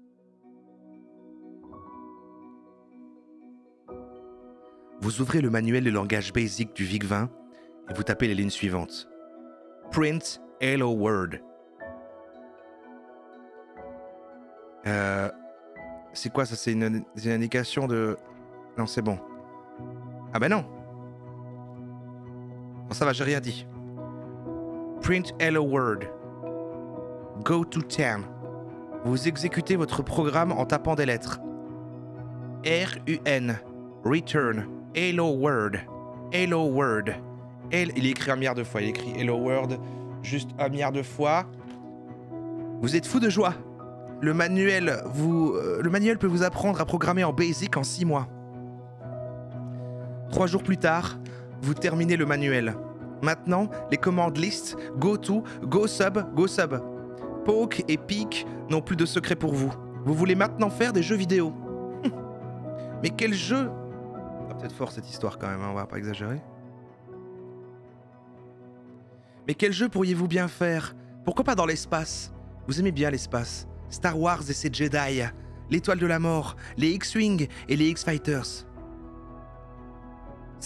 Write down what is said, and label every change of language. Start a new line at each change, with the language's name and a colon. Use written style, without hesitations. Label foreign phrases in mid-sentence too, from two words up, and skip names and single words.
French: Vous ouvrez le manuel de langage BASIC du VIC-20 et vous tapez les lignes suivantes.
English: Print Hello World.
French: C'est quoi ça? C'est une indication de... Non, c'est bon. Ah ben non. Bon, ça va, j'ai rien dit.
English: Print Hello World. Go to 10.
French: Vous exécutez votre programme en tapant des lettres.
English: R-U-N. Return. Hello World. Hello World.
French: Il est écrit 1 milliard de fois. Il est écrit
English: Hello World
French: juste 1 milliard de fois. Vous êtes fou de joie. Le manuel peut vous apprendre à programmer en BASIC en 6 mois. 3 jours plus tard, vous terminez le manuel. Maintenant, les commandes list,
English: go to, go sub, go sub.
French: Poke et peek n'ont plus de secret pour vous. Vous voulez maintenant faire des jeux vidéo. Mais quel jeu? Ah, peut-être fort cette histoire quand même, hein, on va pas exagérer. Mais quel jeu pourriez-vous bien faire? Pourquoi pas dans l'espace? Vous aimez bien l'espace. Star Wars et ses Jedi, l'étoile de la mort, les X-Wing et les X-Fighters.